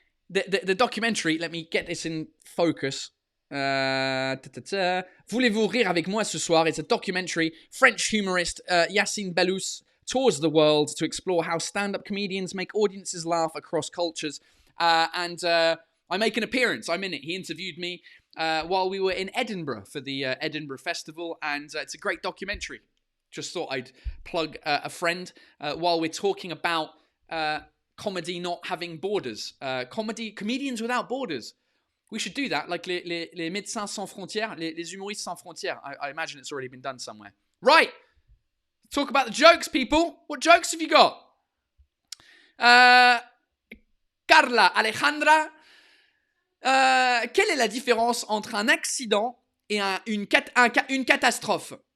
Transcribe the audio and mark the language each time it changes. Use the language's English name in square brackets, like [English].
[English] The documentary, let me get this in focus. [French] Voulez-vous rire avec moi ce soir? [English] It's a documentary. French humorist Yacine Bellous tours the world to explore how stand-up comedians make audiences laugh across cultures. And I make an appearance. I'm in it. He interviewed me while we were in Edinburgh for the Edinburgh Festival, and it's a great documentary. Just thought I'd plug a friend while we're talking about comedy not having borders. Comedians without borders. We should do that, like [French] les médecins sans frontières, [English] les humoristes sans frontières. I imagine it's already been done somewhere. Right. Talk about the jokes, people. What jokes have you got? [French] Carla, Alejandra, quelle est la différence entre un accident et une catastrophe?